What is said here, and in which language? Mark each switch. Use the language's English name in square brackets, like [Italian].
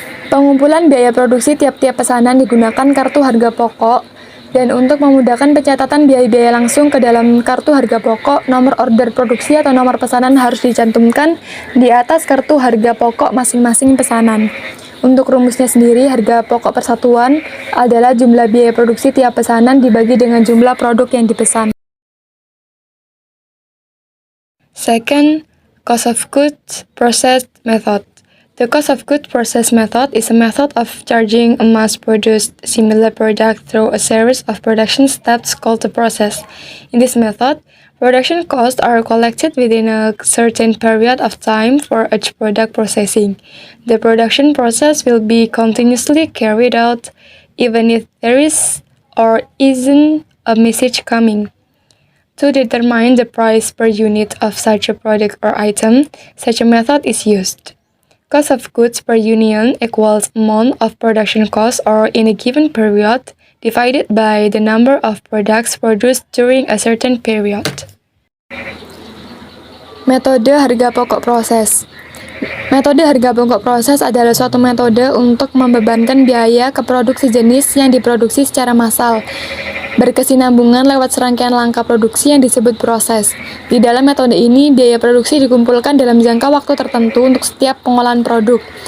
[Indonesian] Pengumpulan biaya produksi tiap-tiap pesanan digunakan kartu harga pokok, dan untuk memudahkan pencatatan biaya-biaya langsung ke dalam kartu harga pokok, nomor order produksi atau nomor pesanan harus dicantumkan di atas kartu harga pokok masing-masing pesanan. Untuk rumusnya sendiri, harga pokok persatuan adalah jumlah biaya produksi tiap pesanan dibagi dengan jumlah produk yang dipesan. [English] Second, cost of goods processed method. The cost of goods processed method is a method of charging a mass-produced similar product through a series of production steps called the process. In this method, production costs are collected within a certain period of time for each product processing. The production process will be continuously carried out even if there is or isn't a message coming. To determine the price per unit of such a product or item, such a method is used. Cost of goods per unit equals amount of production cost or in a given period divided by the number of products produced during a certain period. [Indonesian] Metode harga pokok proses. Metode harga pokok proses adalah suatu metode untuk membebankan biaya ke produk sejenis yang diproduksi secara massal, berkesinambungan lewat serangkaian langkah produksi yang disebut proses. Di dalam metode ini, biaya produksi dikumpulkan dalam jangka waktu tertentu untuk setiap pengolahan produk.